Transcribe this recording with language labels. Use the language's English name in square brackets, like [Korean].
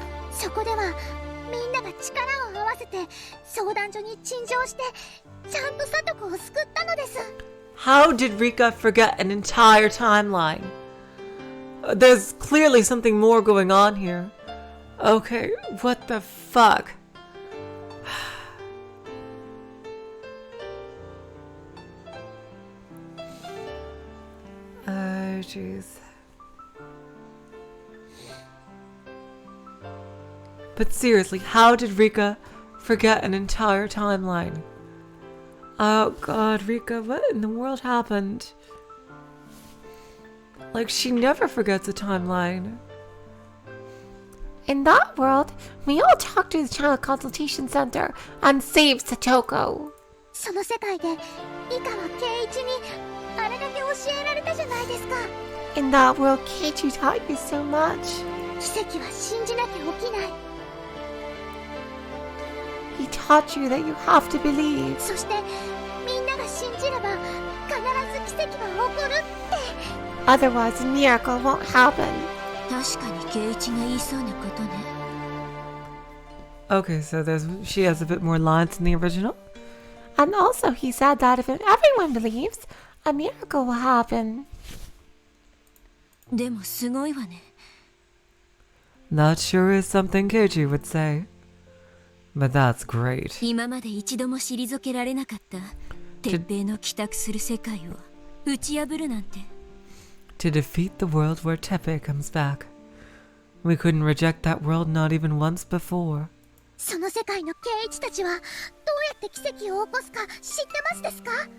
[Japanese] そこではみんなが力を合わせて相談所に陳情してちゃんと聡子を救ったのです。 [English] How did Rika forget an entire timeline? There's clearly something more going on here. Okay, what the fuck? Oh, jeez. But seriously, how did Rika forget an entire timeline? Oh god, Rika, what in the world happened? Like, she never forgets a timeline. In that world, we all talk to the Child Consultation Center and save Satoko. [Japanese] その世界で、イカはケイイチにあれだけ教えられたじゃないですか。 [English] In that world, Keiichi taught you so much. [Japanese] 奇跡は信じなきゃ起きない。 [English] He taught you that you have to believe. [Japanese] そして、みんなが信じれば必ず奇跡が起こるって。 [English] Otherwise, a miracle won't happen. [Japanese] 確かにケイイチが言いそうなことね。 [English] Okay, so she has a bit more lines in the original. And also, he said that if everyone believes, a miracle will happen. [Japanese] でもすごいわね。 [English] That sure is something Keiichi would say. But that's great. [Japanese] 今まで一度も退けられなかった鉄平の帰宅する世界を打ち破るなんて。 [English] To defeat the world where Tepe comes back. We couldn't reject that world not even once before. [Japanese] その世界のケイイチたちはどうやってって奇跡を起こすか知ってますですか？